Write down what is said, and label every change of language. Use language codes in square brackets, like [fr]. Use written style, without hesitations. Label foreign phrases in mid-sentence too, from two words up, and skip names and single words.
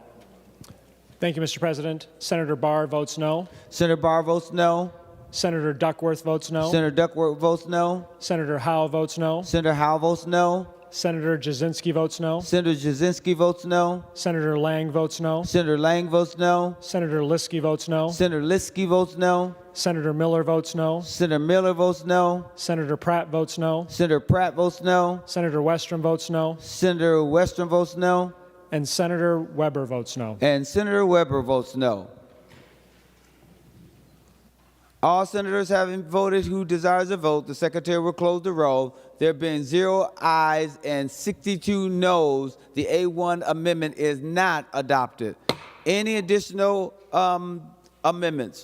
[en] Thank you, Mr. President. Senator Barr votes no. Senator Barr votes no. Senator Duckworth votes no. Senator Duckworth votes no. Senator Howe votes no. Senator Howe votes no. Senator Jasinski votes no. Senator Jasinski votes no. Senator Lang votes no. Senator Lang votes no. Senator Liskey votes no. Senator Liskey votes no. Senator Miller votes no. Senator Miller votes no. Senator Pratt votes no. Senator Pratt votes no. Senator Westrom votes no. Senator Westrom votes no. And Senator Weber votes no. And Senator Weber votes no. All senators having voted who desires a vote, the Secretary will close the roll. There have been 0 ayes and 62 noes. The A1 amendment is not adopted. Any additional amendments?